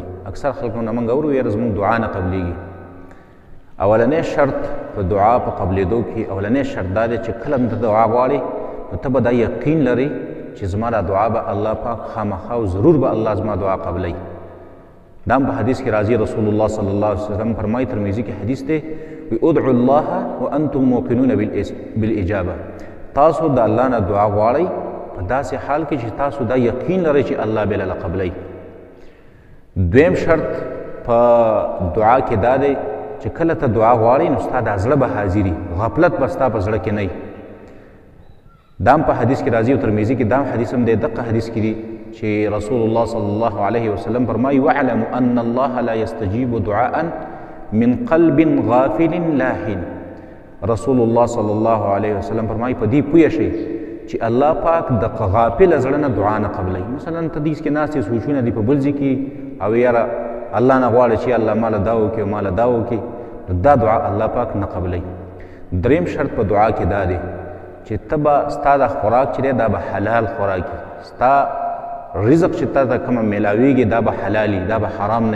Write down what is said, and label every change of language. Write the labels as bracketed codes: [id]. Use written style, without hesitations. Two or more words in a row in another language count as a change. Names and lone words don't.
[ps] اکثر خلکو نه موږ اورو یاره زموږ دعا نه قبلېږي. اولنی شرط په دعا په قبلېدو کې اولنی شرط دا دی چې کله هم ته دعا غواړې نو ته به دا یقین لرې چې زما دا دعا به الله پاک خامخا او ضرور به الله زما دعا قبلوي. دا هم په حدیث کې راځي، رسول الله [ar] صلی الله علیه وسلم [ps] فرمایي، ترمذي کې حدیث دی، [ar] ادعوا الله وانتم موقنون بالاجابه. [ps] تاسو د الله نه دعا غواړئ په داسې حال کې چې تاسو دا یقین لرئ چې الله به له قبلوي. دویم شرط په دعا کې دا دی چې کله ته دعا غواړې نو ستا دا زړه به حاضري، غفلت به ستا په زړه کې نه وي. دا هم په حدیث کې راځي او ترمذي کې دا هم حدیث هم دی، دقه حدیث کې دی چې رسول الله [ar] صلی الله علیه وسلم [ps] فرمایي، [ar] واعلموا ان الله لا يستجيب دعاء من قلب غافل لاهن. [ps] رسول الله [ar] صلی الله علیه وسلم [ps] فرمایي په دې پوه شئ چې الله پاک د غافل زړه نه دعا نه قبلوي. مثلا ته دې کې ناستې سوچونه دي په بل ځای کې او یاره الله نه غواړي چې الله ماله دا وکړي او ماله دا وکړي، دا دعا الله پاک نه قبلوي. دریم شرط په دعا کې دا دی چې ته به ستا دا خوراک چې دی دا به حلال خوراک وي، ستا رزق چې تا ته کومه میلاویږي دا به حلالي، دا به حرام نه وي.